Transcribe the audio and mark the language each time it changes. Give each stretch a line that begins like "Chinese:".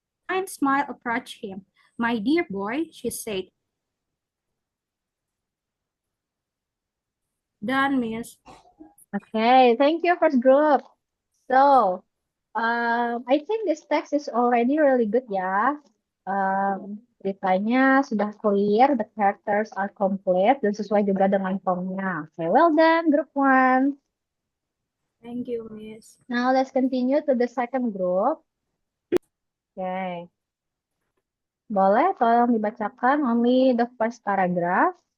English: A kind smile approached him. "My dear boy," she said. "Done, miss." Okay, thank you, first group. So, I think this text is already really good ya.
Indonesian: Ceritanya sudah clear, the characters are complete, dan sesuai juga dengan formnya.
English: Okay, well done, group 1. Thank you, miss. Now, let's continue to the second group.
Indonesian: Okay. Boleh tolong dibacakan only the first paragraph.